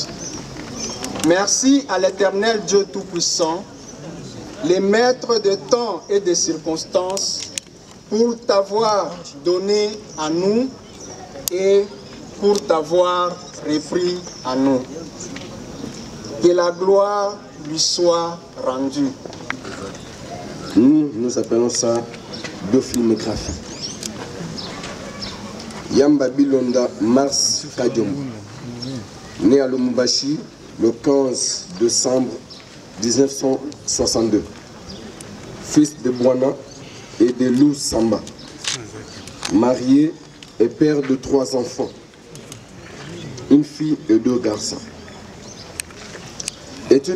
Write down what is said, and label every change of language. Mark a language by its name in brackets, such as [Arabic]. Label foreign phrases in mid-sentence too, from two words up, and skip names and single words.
[French] Merci à l'Éternel Dieu Tout-Puissant, les maîtres de temps et de circonstances, pour t'avoir donné à nous et pour t'avoir repris à nous. Que la gloire lui soit rendue. Nous appelons ça biofilmographie. Yamba Bilonda Mars Kadiombo, né à Lubumbashi le 15 décembre 1962, fils de Bwana et de Lou Samba, marié et père de 3 enfants, une fille et 2 garçons.